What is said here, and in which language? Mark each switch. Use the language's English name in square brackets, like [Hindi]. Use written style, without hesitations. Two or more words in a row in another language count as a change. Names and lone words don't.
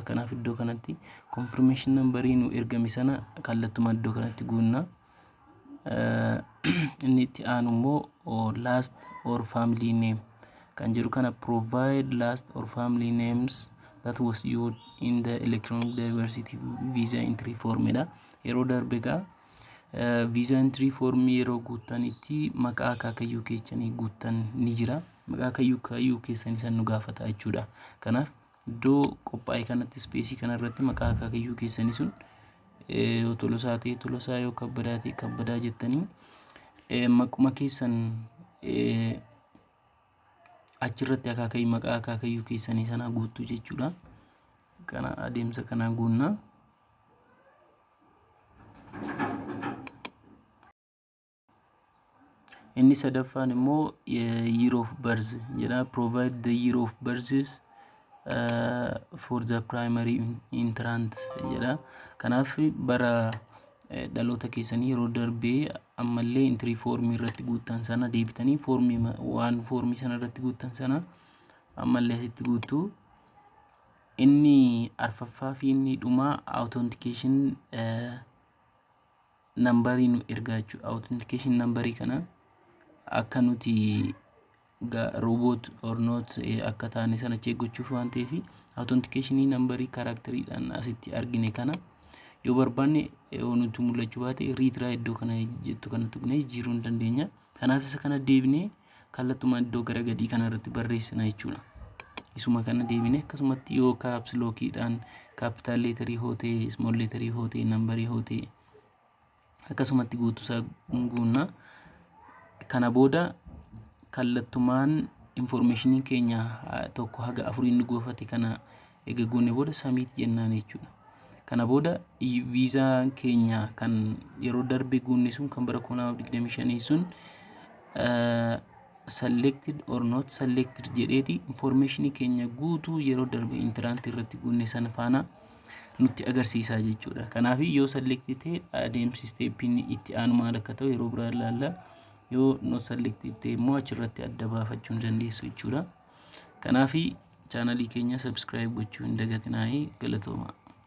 [Oromo] Kanaaf iddoo kanatti [English] confirmation numberii [Oromo] nu ergame sana kallattuma iddoo kanatti guunna. Inni itti aanu immoo [English] last or family name [Oromo] kan jedhu kana [English] provide last or family names that was used in the electronic diversity visa entry form [Oromo] da yeroo darbe ga [English] visa entry form [Oromo] yeroo guutanitti maqaa akaakayyuu keessanii guutan ni jira. Maqaa akaakayyuu keessanii san nu gaafata jechuudha. Kanaaf iddoo qophaa'e kanatti space kana irratti maqaa akaakayyuu keessanii sun Tolosaa ta'e Tolosaa yoo Kabbadaa ta'e Kabbadaa jettanii maquma keessan achirratti akaakayyuu maqaa akaakayyuu keessanii sana guutuu jechuudha. Kana adeemsa kana guunna. Inni sadaffaan immoo [English] year of birth [Oromo] jedha. [English] Provide the year of birth for the primary entrant jedha. [Oromo] Kanaaf bara dhaloota keessanii yeroo darbee ammallee [English] entry form [Oromo] irratti guutan sana deebitanii waan formii sana irratti guutan sana ammallee asitti guutuu. Inni arfaffaa fi inni dhumaa [English] authentication numberii [Oromo] nu ergaa jechuudha. [English] Authentication numberii [Oromo] kana akka nuti [English] robot or not [Oromo] akka taane sana check gochuuf waan ta'eef [English] authentication numberii [Oromo] karakteriidhaan asitti argine kana yoo barbaanne nuti mul'achuu baate retry iddoo kana jettu kana tuqnee jijjiiruu hin dandeenya. Kanaaf isa kana deebinee kallattuma iddoo gara gadii kana irratti barreessina jechuudha. Isuma kana deebinee akkasumatti yoo [English] caps lockidhaan capital letter [Oromo] hoote [English] small letter [Oromo] hoote number hoote akkasumatti guutuusaa guunna. Kana booda kallattumaan information keenya tokko haga afurii nu goofate kana eeguunne booda submit jennaan jechuudha. Kana booda visa keenya kan yeroo darbe guunne sun kan bara 2025 sun [English] selected or not selected [Oromo] jedheeti information keenya guutuu yeroo darbe entrant irratti guunne sana faana nutti agarsiisaa jechuudha. Kanaaf yoo selected ta'e adeemsi steepin itti aanu maal akka ta'u yeroo biraa ilaalla. Yoo [English] not selected [Oromo] ta'e immoo achirratti adda baafachuu dandeessu jechuudha. Kanaaf chaanalii keenya subscribe gochuu hin dagatinaa. Galatooma.